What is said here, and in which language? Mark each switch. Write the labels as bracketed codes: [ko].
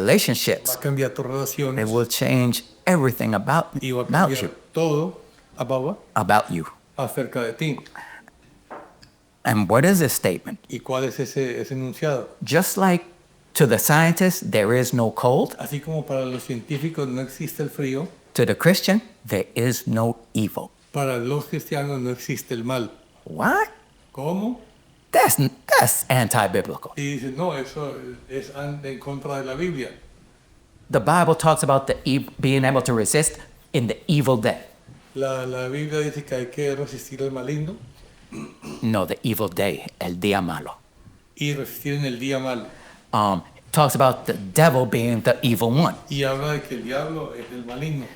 [en] relationships. [es] a cambiar tus [en] It [es] relaciones [en] will change everything about [es] y va a [en] about [es] cambiar [en] you, [es] todo [en] about you. [es] acerca de ti. [en] And what is this statement? [es] ¿Y cuál es ese enunciado? [en] Just like to the scientists, there is no cold. [es] Así como para los científicos no existe el frío, [en] To the Christian, there is no evil. [es] para los cristianos no existe el mal. [en] What? [es] ¿Cómo? [en] That's anti-biblical. [es] Y dice, no, eso es en contra de la Biblia. [en] The Bible talks about being able to resist in the evil day. [es] La Biblia dice que hay que resistir al maligno [en] No, the evil day, [es] el día malo. y resistir en el día malo. [en] Talks about the devil being the evil one. [es] Y habla de que el diablo es el maligno.